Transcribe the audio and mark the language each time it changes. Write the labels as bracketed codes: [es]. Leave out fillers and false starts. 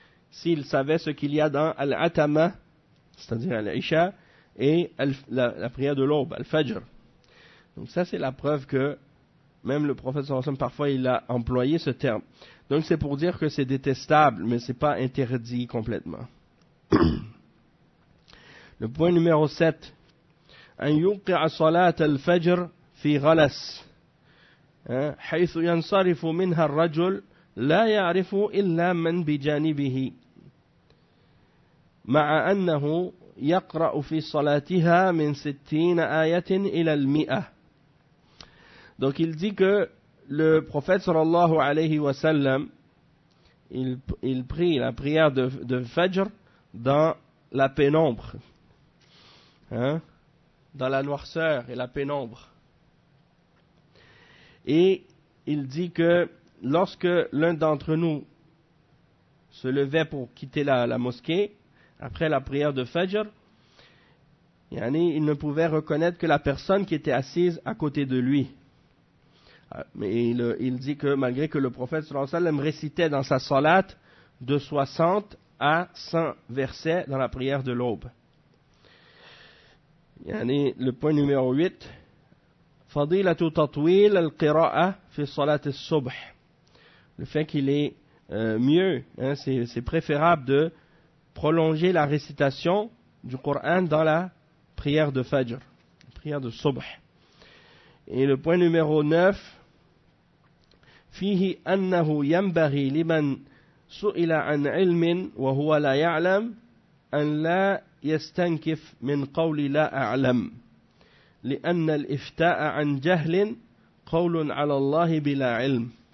[fr] S'ils savaient ce qu'il y a dans Al-Atama, c'est-à-dire Al-Isha, et la prière de l'aube, Al-Fajr. Donc ça, c'est la preuve que même le prophète sallallahu alayhi wa sallam, parfois, il a employé ce terme. Donc c'est pour dire que c'est détestable, mais ce n'est pas interdit complètement. Le point numéro 7. [ar] أن يوقع صلاة الفجر في غلس حيث ينصرف منها الرجل لا يعرف إلا من بجانبه مع أنه يقرأ في صلاتها من 60 آية إلى 100. [fr] Donc il dit que le prophète sallallahu alayhi wa sallam, il prie la prière de Fajr dans la pénombre. Dans la noirceur et la pénombre. Et il dit que lorsque l'un d'entre nous se levait pour quitter la mosquée, après la prière de Fajr, yani il ne pouvait reconnaître que la personne qui était assise à côté de lui. Mais il dit que malgré que le prophète sallallahu alayhi wa sallam récitait dans sa salat de 60 à 100 versets dans la prière de l'aube. [ar] يعني البوين نميرو 8 فضيلة تطويل القراءة في صلاة الصبح [fr] le fait qu'il est mieux hein, c'est préférable de prolonger la récitation du Coran dans la prière de Fajr, prière de Subh. Et le point numéro 9 [ar] فيه أنه ينبغي لمن سئل عن علم وهو لا يعلم أن لا يستنكف من قول لا أعلم لأن الإفتاء عن جهل قول على الله بلا علم